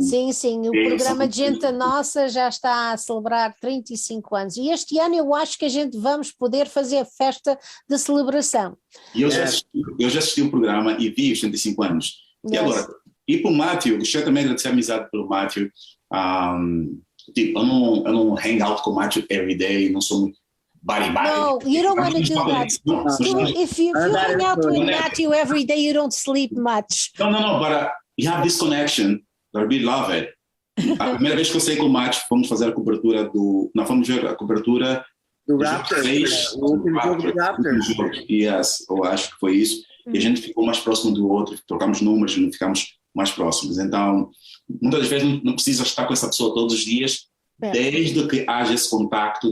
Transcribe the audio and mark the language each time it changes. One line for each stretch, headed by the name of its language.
Portuguese: Sim, o programa de Gente Nossa já está a celebrar 35 anos e este ano eu acho que a gente vamos poder fazer a festa de celebração. E eu já assisti o programa e vi os 35 anos.
English: Yes.
Portuguese: E agora, e para o Matthew, gostaria também de agradecer a amizade pelo Matthew. Tipo, eu não
English: hang out
Portuguese: com o Matthew
English: every day,
Portuguese: não sou muito body.
English: No, you don't want to do that. If you hang out with Matthew every day, you don't sleep much. No, but you have this connection that we love it.
Portuguese: A primeira vez que eu saí com o Matthew, fomos fazer a cobertura fomos ver a cobertura do Raptors. O último jogo do Raptors.
English: Yes,
Portuguese: eu acho que foi isso. E a gente ficou mais próximo do outro, trocamos números e ficamos mais próximos. Então, muitas vezes não precisa estar com essa pessoa todos os dias, desde que haja esse contacto.